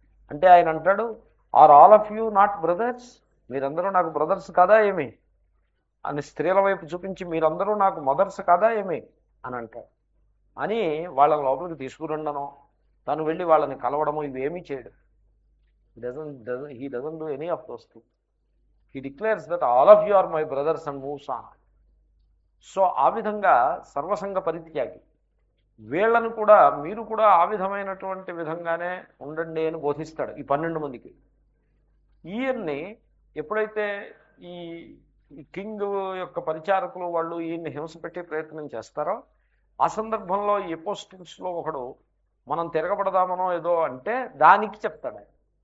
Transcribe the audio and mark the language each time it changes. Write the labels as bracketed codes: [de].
[te] అంటే ఆయన అంటాడు, [en] Are all of you not brothers? [te] మీరందరూ నాకు బ్రదర్స్ కాదా ఏమి అని స్త్రీల వైపు చూపించి, మీరందరూ నాకు మదర్స్ కాదా ఏమి అని అంటాడు. అని వాళ్ళని లోపలికి తీసుకురండను, తను వెళ్ళి వాళ్ళని కలవడము ఇవేమీ చేయడు. [en] He doesn't do any of those things. He declares that all of you are my brothers and moves on. [te] So ఆ విధంగా సర్వసంగ పరిత్యాగి. వీళ్ళను కూడా మీరు కూడా ఆ విధమైనటువంటి విధంగానే ఉండండి అని బోధిస్తాడు ఈ 12 మందికి. ఈయన్ని ఎప్పుడైతే ఈ కింగ్ యొక్క పరిచారకులు వాళ్ళు ఈయన్ని హింస పెట్టే ప్రయత్నం చేస్తారో ఆ సందర్భంలో ఈ ఎపోస్టిల్స్లో ఒకడు మనం తిరగబడదామనో ఏదో అంటే దానికి చెప్తాడు.